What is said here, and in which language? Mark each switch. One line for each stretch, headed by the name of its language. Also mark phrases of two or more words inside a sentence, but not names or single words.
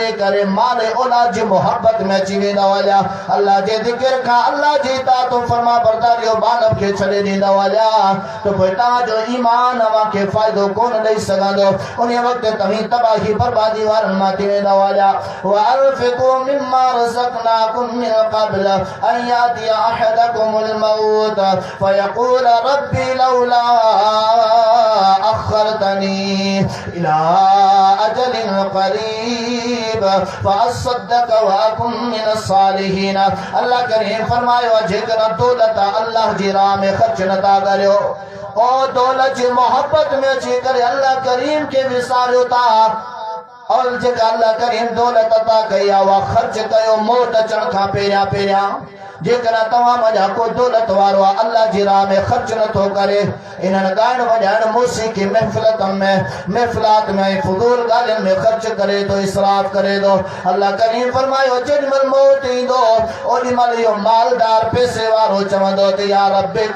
Sindhi: करे माल औलाद जी मोहब्बत में अची वेंदा अल्लाह जे ज़िक्र खां अल्लाह जी इताअत फरमा बरदारी बान के छॾे ॾींदा वञा तो पोइ तव्हांजो ईमान अव्हांखे फ़ाइदो कोन ॾेई सघंदो उन वक़्त तव्हीं तबाही बर्बादी वारनि मां थी वेंदा वञा
Arabic: وأنفقوا مما رزقناكم من قبل أن يأتي أحدكم الموت فيقول ربي لولا أخرتني إلى أجل قريب فأصدق وأكن من الصالحين
Sindhi: اللہ کریم فرماयो जेकर दौलत अल्लाह जी राह में ख़र्च नथा करियो और दौलत जी मोहब्बत में अची करे अल्लाह करीम के विसारियो था और जेका अल्लाह करीम दौलत अता कई आहे उहा ख़र्च कयो मौत अचण खां पहिरियां पहिरियां जेकर तव्हां मजा को दौलत वारो आहे अल्लाह जी राह में ख़र्च नथो करे इन्हनि ॻाइण वॼाइण मौसीक़ी महफ़िलात में फुज़ूल ॻाल्हियुनि में ख़र्च करे थो इसराफ़ करे थो अल्लाह करीम फरमायो जेॾीमहिल मौत ईंदो ओॾीमहिल इहो मालदार पैसे वारो चवंदो त या रब